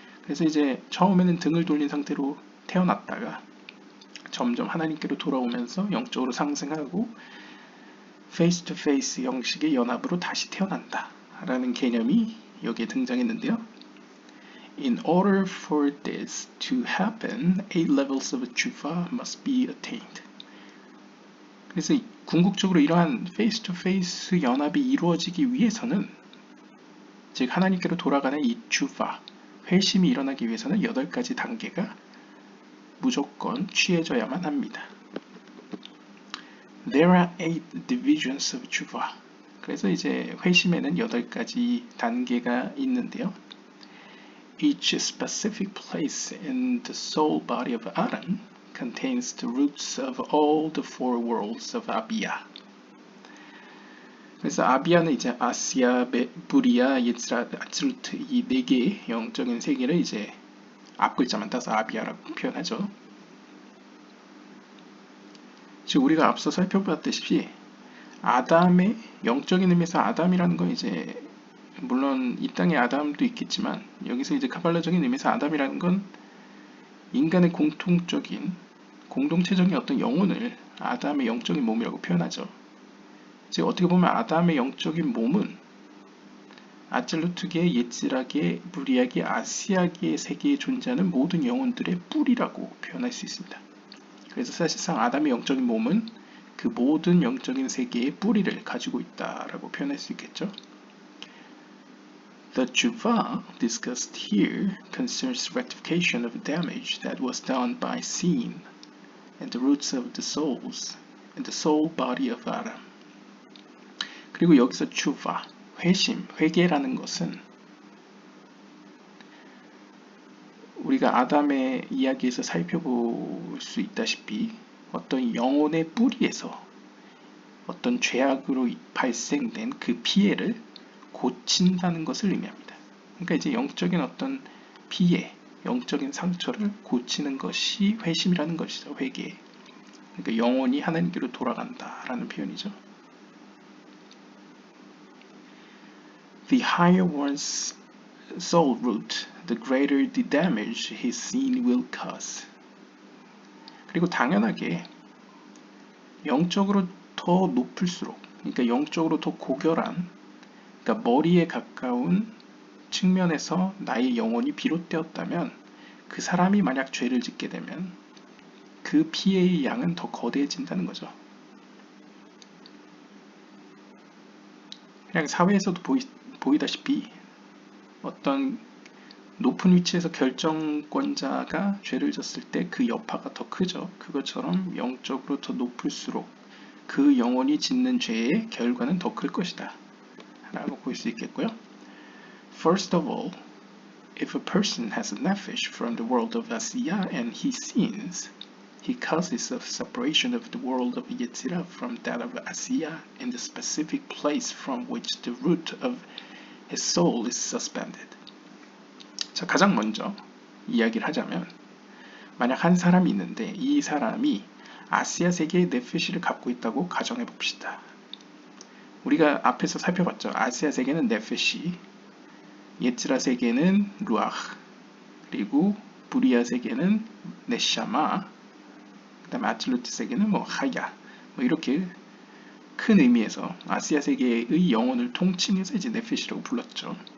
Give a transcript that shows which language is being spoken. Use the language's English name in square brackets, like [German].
[Korean] 그래서 이제 처음에는 등을 돌린 상태로 태어났다가 점점 하나님께로 돌아오면서 영적으로 상승하고 페이스 투 페이스 형식의 연합으로 다시 태어난다 라는 개념이 여기에 등장했는데요. [English] In order for this to happen, 8 levels of tshuva must be attained. [Korean] 그래서 궁극적으로 이러한 페이스 투 페이스 연합이 이루어지기 위해서는, 즉 하나님께로 돌아가는 이 tshuva, 회심이 일어나기 위해서는 8가지 단계가 무조건 취해져야만 합니다. [English] There are 8 divisions of tshuva. [Korean] 그래서 이제 회심에는 8가지 단계가 있는데요. [English] Each specific place in the soul body of Adam contains the roots of all the 4 worlds of Abia. [Korean] 그래서 아비아는 이제 아시아, 부리아, 예츠라, 아츠루트 이 4개의 영적인 세계를 이제 앞글자만 따서 아비아라고 표현하죠. 즉 우리가 앞서 살펴봤다시피 아담의 영적인 의미에서 아담이라는 건 이제 물론 이 땅에 아담도 있겠지만, 여기서 이제 카발라적인 의미에서 아담이라는 건 인간의 공동체적인 어떤 영혼을 아담의 영적인 몸이라고 표현하죠. 즉 어떻게 보면 아담의 영적인 몸은 아틀루트계, 예츠라계, 부리아계, 아시아계 세계에 존재하는 모든 영혼들의 뿌리라고 표현할 수 있습니다. 그래서 사실상 아담의 영적인 몸은 그 모든 영적인 세계의 뿌리를 가지고 있다라고 표현할 수 있겠죠. [English] The tshuva discussed here concerns rectification of damage that was done by sin and the roots of the souls and the soul body of Adam. [Korean] 그리고 여기서 tshuva, 회심, 회개라는 것은 우리가 아담의 이야기에서 살펴볼 수 있다시피 어떤 영혼의 뿌리에서 어떤 죄악으로 발생된 그 피해를 고친다는 것을 의미합니다. 그러니까 이제 영적인 어떤 피해, 영적인 상처를 고치는 것이 회심이라는 것이죠. 회개. 그러니까 영혼이 하나님께로 돌아간다라는 표현이죠. [English] The higher one's soul root, the greater the damage his sin will cause. [Korean] 그리고 당연하게 영적으로 더 높을수록, 그러니까 영적으로 더 고결한, 그러니까 머리에 가까운 측면에서 나의 영혼이 비롯되었다면 그 사람이 만약 죄를 짓게 되면 그 피해의 양은 더 거대해진다는 거죠. 그냥 사회에서도 보이다시피 어떤 높은 위치에서 결정권자가 죄를 졌을 때 그 여파가 더 크죠. 그것처럼 영적으로 더 높을수록 그 영혼이 짓는 죄의 결과는 더 클 것이다 라고 볼 수 있겠고요. [English] First of all, if a person has a nephesh from the world of Asiya and he sins, he causes a separation of the world of Yetzirah from that of Asiya in the specific place from which the root of his soul is suspended. [Korean] 자, 가장 먼저 이야기를 하자면 만약 한 사람이 있는데 이 사람이 아시아 세계의 네페시를 갖고 있다고 가정해 봅시다. 우리가 앞에서 살펴봤죠. 아시아 세계는 네페시, 예츠라 세계는 루아흐, 그리고 부리아 세계는 네샤마, 그 다음에 아틀루트 세계는 하야, 이렇게 큰 의미에서 아시아 세계의 영혼을 통칭해서 이제 네페시라고 불렀죠.